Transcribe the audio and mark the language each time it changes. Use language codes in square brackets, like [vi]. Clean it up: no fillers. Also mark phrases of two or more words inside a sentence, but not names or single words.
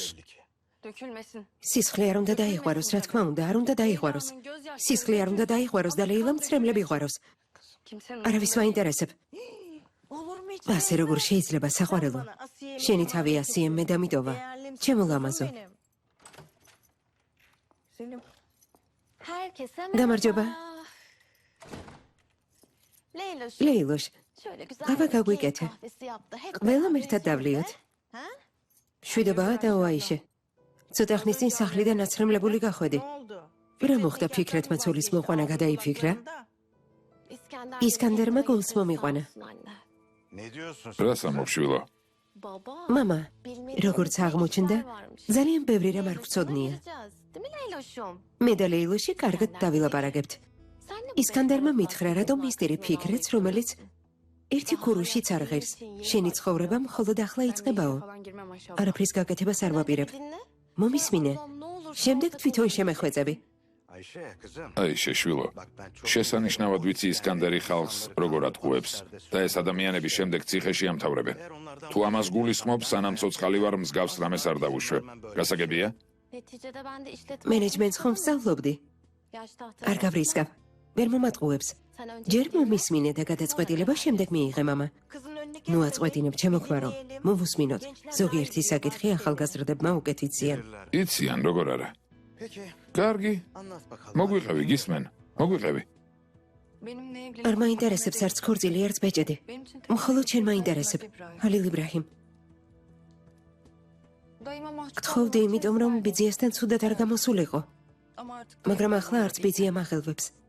[tr] Dökülmesin. [ka] სისხლი არ უნდა დაიღვაროს, რა თქმა უნდა, არ უნდა დაიღვაროს. სისხლი არ უნდა დაიღვაროს და ლეილა მცრემლები ღვაროს. [tr] Kimsenin [ka] არავის მაინტერესებ. ასე როგორ შეიძლება საყვარელო? შენი თავი ასიე მე დამიტოვა. ჩემო ლამაზო. [tr] Herkese [ka] გამარჯობა. [tr] Leyla şu [ka] ლეილოშ, [tr] şöyle güzel Baba bir [ka] გაგვიკეთე. [tr] keyif kahvesi yaptı. Hep [ka] ყველამ [tr] beraber [ka] ერთად [tr] içelim [ka] დავლიოთ. Ha? შვიდობაა და ოაიშე. ცოტა ხნის წინ სახლიდან ნაცრემლებული გახვედი. რა მოხდა ფიქრეთმა ცოლის მოყვანა გადაიფიქრა? İskender ისკანდერმა გულს მომიყვანა. anne. [tr] Ne diyorsun? [ka] რას ამობშვილო? Baba. მამა, როგორც აღმოჩნდა, ძალიან ბევრი რამ არ გვცოდნია. [tr] Değil mi Leyloşum? [ka] მე და ლეილოში კარგად დავილაპარაკებთ. [tr] Sen de [ka] ისკანდერმა მითხრა, რატომ მისტერი ფიქრეთს, რომელიც ერთი ქურუშიც არ ღირს. შენი ცხოვრება მხოლოდ ახლა იწყებაო. [tr] falan girmem aşağı. [ka] არაფრის გაკეთებას არ ვაპირებ. Dinle. მომისმინე. [tr] Babam ne olur. [ka] შემდეგ თვითონ შემეხვეწები. [tr] Ayşe kızım. [ka] აი შეშვილო. [tr] Bak ben çok... [ka] შესანიშნავად ვიცი ისკანდერი ხალხს როგორ ატყუებს და ეს ადამიანები შემდეგ ციხეში ამთავრებენ. თუ ამას გულისხმობ, სანამ ცოცხალი ვარ, მსგავს რამეს არ დავუშვებ. გასაგებია? [tr] Neticede ben de işletme... [ka] მენეჯმენტს ხომ ვსწავლობდი? არ გავრისკავ. ვერ მომატყუებს. ჯერ მომისმინე და გადაწყვეტილება შემდეგ მიიღე მამა. ნუ აწყვეტინებ ჩემო ქმარო. მოვუსმინოთ. ზოგიერთი საკითხი ახალგაზრდებმა უკეთ იციან. იციან როგორ არა. Peki, კარგი, [tr] anlat bakalım. [ka] მოგვიყევი, გისმენ? მოგვიყევი. არ მაინტერესებს არც ქორწილი, არც ბეჭედი. მხოლოდ შენ მაინტერესებ. ჰალილ იბრაჰიმ. გთხოვდი, იმიტომ რომ ბიძიასთან ცუდად არ გამოსულიყო. მაგრამ ახლა არც ბიძია მაღელვებს.